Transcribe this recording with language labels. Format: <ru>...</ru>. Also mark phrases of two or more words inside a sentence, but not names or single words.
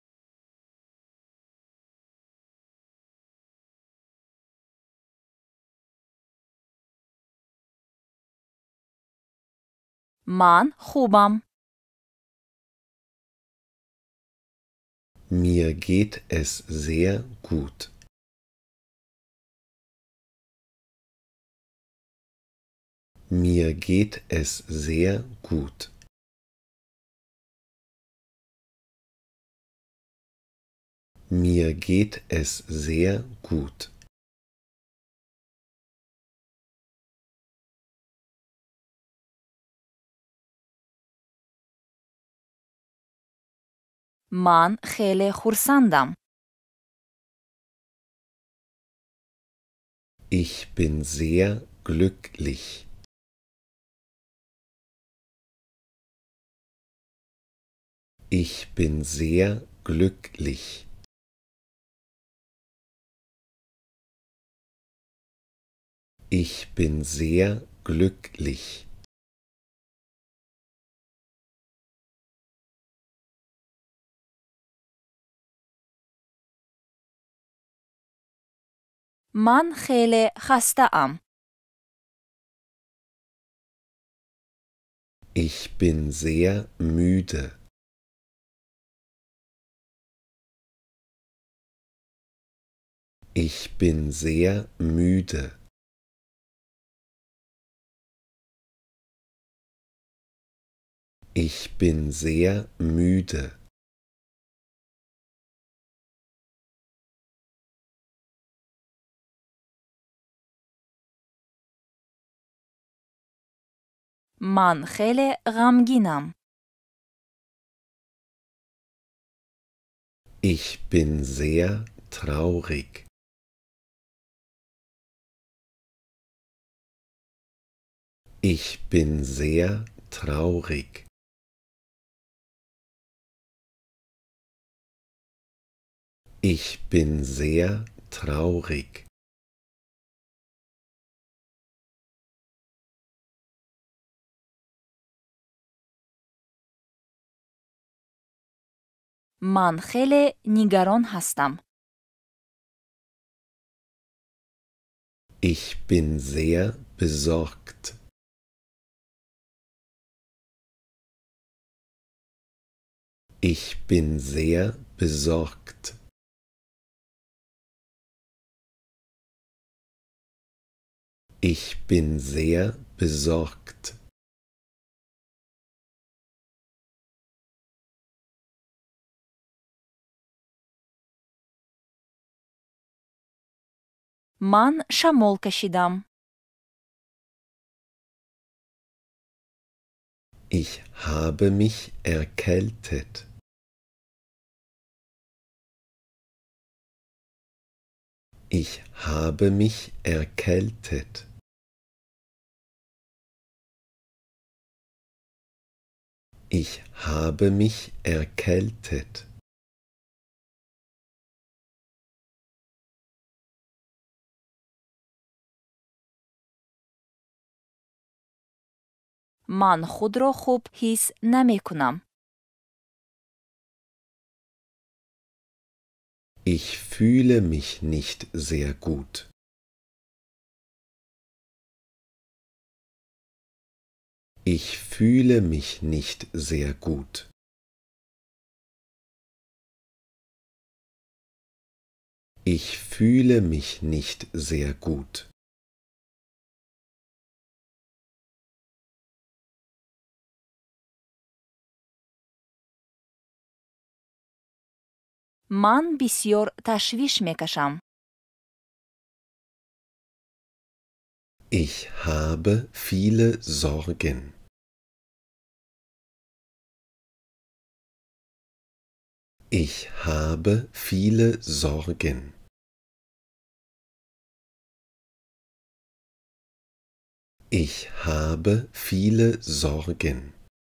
<fa>من خوبم.</fa> <de>Mir geht es sehr gut. Mir geht es sehr gut. Mir geht es sehr gut.</de> <fa>من خیلی خرسندم.</fa> <de>Ich bin sehr glücklich. Ich bin sehr glücklich. Ich bin sehr glücklich.</de> <fa>من خیلی خسته‌ام.</fa> <de>Ich bin sehr müde. Ich bin sehr müde. Ich bin sehr müde.</de> <fa>من خیلی غمگینم.</fa> <de>Ich bin sehr traurig. Ich bin sehr traurig. Ich bin sehr traurig.</de> <fa>من خیلی نگران هستم.</fa> <de>Ich bin sehr besorgt. Ich bin sehr besorgt. Ich bin sehr besorgt.</de> <fa>من شمال کشیدم.</fa> <de>Ich habe mich erkältet. Ich habe mich erkältet. Ich habe mich erkältet.</de> <fa>من خود را خوب حس نمی کنم.</fa> <de>Ich fühle mich nicht sehr gut. Ich fühle mich nicht sehr gut. Ich fühle mich nicht sehr gut.</de> <fa>من بسیار تشویش می کشم.</fa> <de>Ich habe viele Sorgen. Ich habe viele Sorgen. Ich habe viele Sorgen.</de>